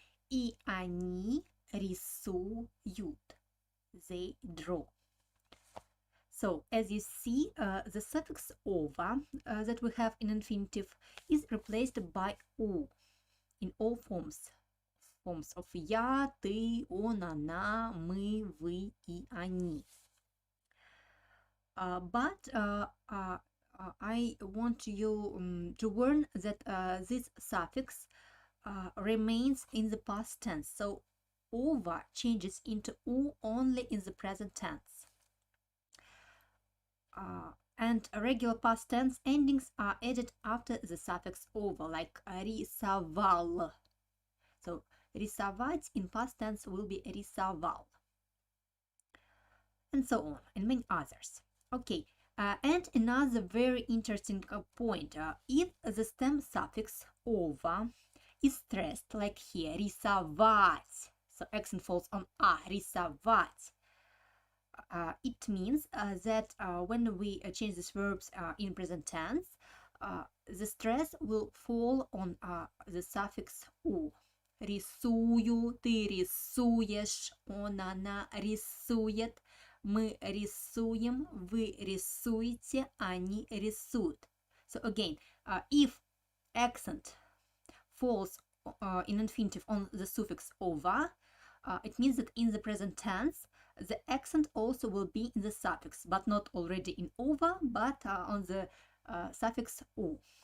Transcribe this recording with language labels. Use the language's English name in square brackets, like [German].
[Russian] И они рисуют. [English] They draw. So, as you see, the suffix ova that we have in infinitive is replaced by u in all forms. Forms of [Russian] я, ты, он, она, мы, вы и они. [English] But I want you to learn that this suffix remains in the past tense. So, ova changes into u only in the present tense. And regular past tense endings are added after the suffix ova, like рисовал. So, рисовать in past tense will be рисовал. And so on, and many others. Okay, and another very interesting point. If the stem suffix ova is stressed, like here, рисовать, so accent falls on a, рисовать, it means that when we change these verbs in present tense, the stress will fall on the suffix u. [Russian] Рисую, ты рисуешь, он, она рисует, мы рисуем, вы рисуете, они рисуют. [English] So again, if accent falls in infinitive on the suffix ova, it means that in the present tense, the accent also will be in the suffix, but not already in ova, but on the suffix u.